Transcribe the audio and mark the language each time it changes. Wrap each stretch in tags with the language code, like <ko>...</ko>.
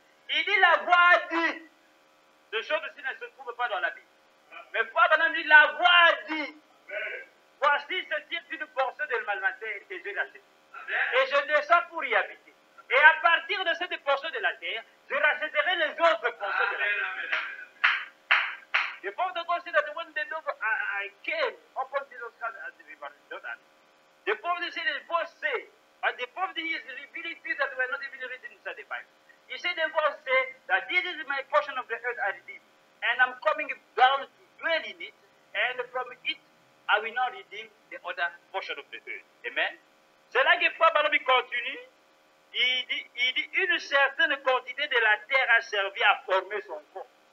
<fr>Il dit la voix a dit. Ces choses-ci ne se trouvent pas dans la Bible. Mais Frère Branham dit la voix a dit. Voici ceci est une portion de malmatin que j'ai rachetée. Et je descends pour y habiter. Et à partir de cette portion de la terre, je rachèterai les autres portions de la terre.</fr> <en>The Prophet of God said that when the dove I came upon Jesus Christ at the river Jordan, the Prophet said, the voice say, but the Prophet is revealing things that were not even written inside the Bible. He said, the voice say that this is my portion of the earth I redeem, and I'm coming down to dwell in it, and from it I will now redeem the other portion of the earth. Amen.</en> <fr>C'est là que Frère Branham continue. Il dit, une certaine quantité de la terre a servi à former son corps.</fr>